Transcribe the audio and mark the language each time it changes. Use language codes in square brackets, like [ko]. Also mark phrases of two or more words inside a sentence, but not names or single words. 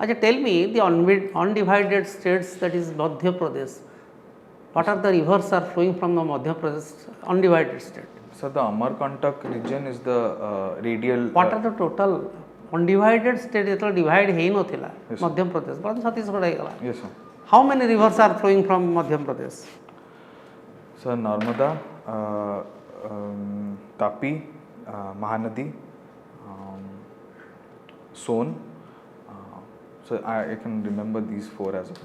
[en] Acha, tell me the undivided states, that is Madhya Pradesh. What are the rivers are flowing from the Madhya Pradesh undivided state? So the Amarkantak region is the radial. What are the total undivided state [or] ଯେତେବେଳେ divide ହେଇନଥିଲା [en] Yes, sir. [or] ମଧ୍ୟପ୍ରଦେଶ ବର୍ତ୍ତମାନ ଛତିଶଗଡ଼ ହେଇଗଲା. [en] Yes, sir. How many rivers are flowing from ମଧ୍ୟପ୍ରଦେଶ? So Narmada, Tapi, Mahanadi, Son. So I can remember these 4 as of now.